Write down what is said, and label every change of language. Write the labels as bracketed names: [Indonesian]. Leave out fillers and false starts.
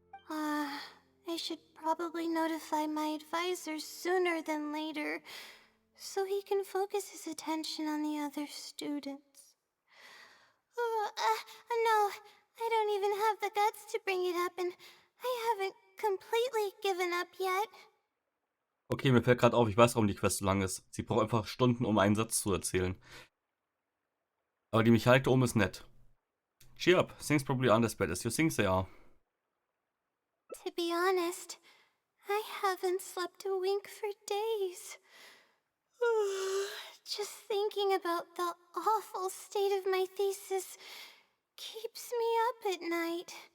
[English] I should probably notify my advisor sooner than later, so he can focus his attention on the other students. No, I don't even have the guts to bring it up, and I haven't completely given up yet. [German] Okay, mir fällt gerade auf, ich weiß, warum die Quest so lang ist. Sie braucht einfach Stunden, um einen Satz zu erzählen. Aber die Mechanik da oben ist nett. [English] Cheer up, things probably aren't as bad as you think they are. To be honest, I haven't slept a wink for days. Just thinking about the awful state of my thesis keeps me up at night.